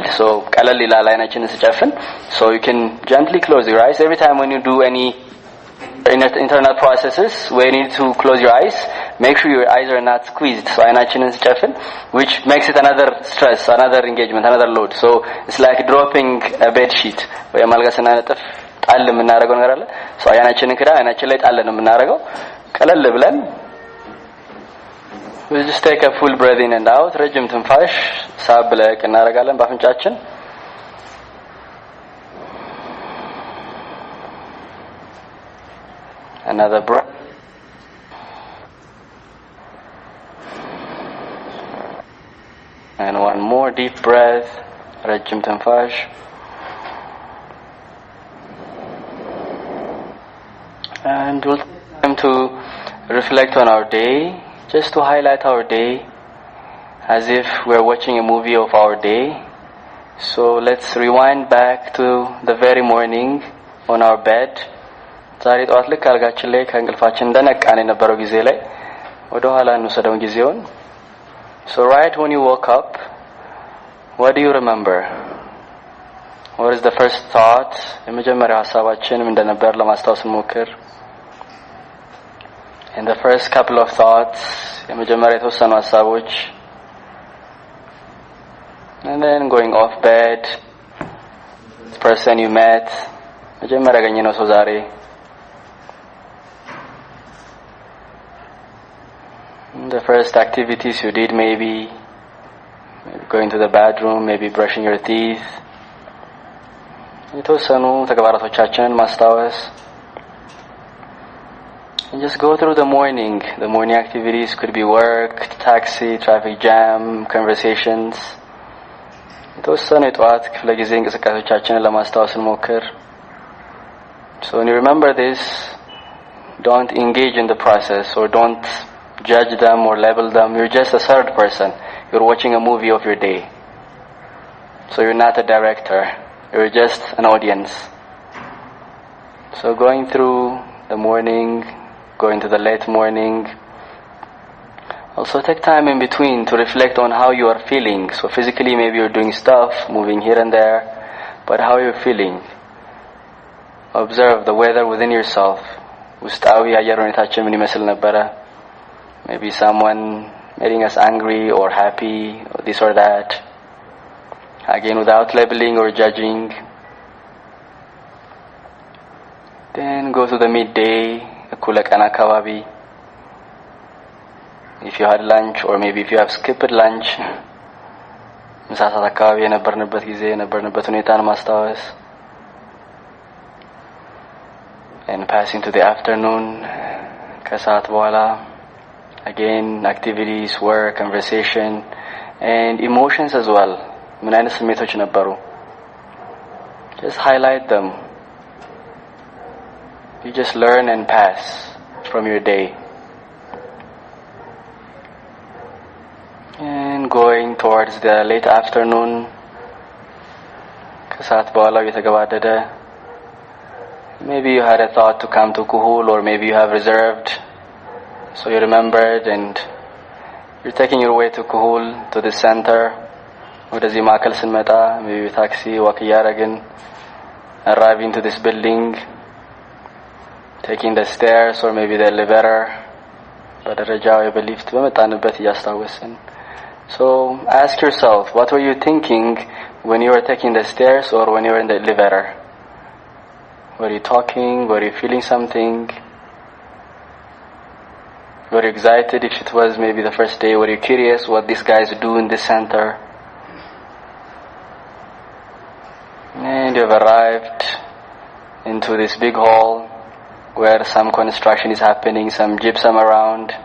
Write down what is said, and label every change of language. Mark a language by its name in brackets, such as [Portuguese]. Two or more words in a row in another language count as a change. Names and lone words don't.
[English] So so you can gently close your eyes. Every time when you do any internal processes where you need to close your eyes, make sure your eyes are not squeezed. So which makes it another stress, another engagement, another load. So it's like dropping a bed sheet. [Amharic] ጣል የምናረገው ነገር አለ ሶ አያናችንን ክዳ አያናችን ላይ ጣል ነው የምናረገው ቀለል ብለን [English] we just take a full breath in and out [Amharic] ረጅም ትንፋሽ ሳብ ለቅ እናረጋለን ባፍንጫችን [English] another breath and one more deep breath [Amharic] ረጅም ትንፋሽ [English] and we'll time to reflect on our day, just to highlight our day as if we're watching a movie of our day. So let's rewind back to the very morning on our bed. [Amharic] ዛሬ ጧት ልክ አልጋችን ላይ ከእንቅልፋችን እንደነቃን የነበረው ጊዜ ላይ ወደ ኋላ እንወስደው ጊዜውን. [English] So right when you woke up, what do you remember? What is the first thought? [Amharic] የመጀመሪያው ሐሳባችን ምን እንደነበር ለማስታወስ እንሞክር. [English] In the first couple of thoughts, [Amharic] የመጀመሪያ የተወሰኑ ሐሳቦች, [English] and then going off bed, person you met [Amharic] መጀመሪያ ያገኘነው ሰው ዛሬ [English] the first activities you did, maybe going to the bathroom, maybe brushing your teeth. [Amharic] የተወሰኑ ተግባራቶቻችንን ማስታወስ. [English] And just go through the morning. The morning activities could be work, taxi, traffic jam, conversations. [Amharic] የተወሰኑ የጠዋት ክፍለ ጊዜ እንቅስቃሴዎቻችንን ለማስታወስ እንሞክር. [English] So when you remember this, don't engage in the process or don't judge them or label them. You're just a third person. You're watching a movie of your day. So you're not a director. You're just an audience. So going through the morning, going to the late morning. Also take time in between to reflect on how you are feeling. So physically maybe you're doing stuff, moving here and there, but how you're feeling. Observe the weather within yourself. [Amharic] ውስጣዊ አየር ሁኔታችን ምን ይመስል ነበረ? [English] Maybe someone making us angry or happy or this or that. Again, without labeling or judging. Then go to the midday, [Amharic] እኩለ ቀን አካባቢ. [English] If you had lunch or maybe if you have skipped lunch, [Amharic] ምሳ ሰዓት አካባቢ የነበርንበት ጊዜ የነበርንበት ሁኔታን ማስታወስ. [English] And passing to the afternoon, [Amharic] ከሰዓት በኋላ. [English] Again, activities, work, conversation, and emotions as well. ምን አይነት ስሜቶች ነበሩ? Just highlight them. You just learn and pass from your day. And going towards the late afternoon, [Amharic] ከሰዓት በኋላ እየተገባደደ. [English] Maybe you had a thought to come to Khul, or maybe you have reserved. So you remembered and you're taking your way to Khul, to the center. [Amharic] ወደዚህ ማዕከል ስንመጣ [English] maybe taxi walk እያደረግን arriving to this building, taking the stairs or maybe the elevator, [Amharic] በደረጃው ወይ በሊፍት በመጣንበት እያስታወስን. [English] So ask yourself, what were you thinking when you were taking the stairs or when you were in the elevator? Were you talking? Were you feeling something? Were you excited if it was maybe the first day? Were you curious what these guys do in this center? And you have arrived into this big hall where some construction is happening, some gypsum around.